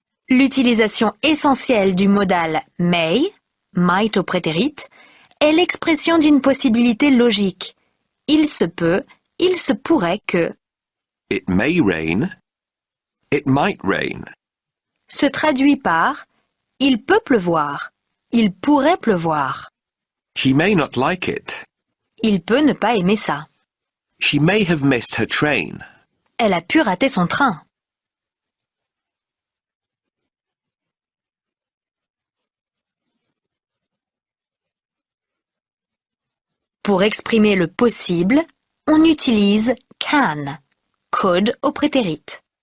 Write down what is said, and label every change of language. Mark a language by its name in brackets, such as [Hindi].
[French] L'utilisation essentielle du modal may, might au prétérit, est l'expression d'une possibilité logique. Il se peut, il se pourrait que [English] It may rain. It might rain. [French] se traduit par il peut pleuvoir, il pourrait pleuvoir. [English] He may not like it. [French] Il peut ne pas aimer ça. [English] She may have missed her train. [French] Elle a pu rater son train. Pour exprimer le possible, on utilise can, could au prétérit.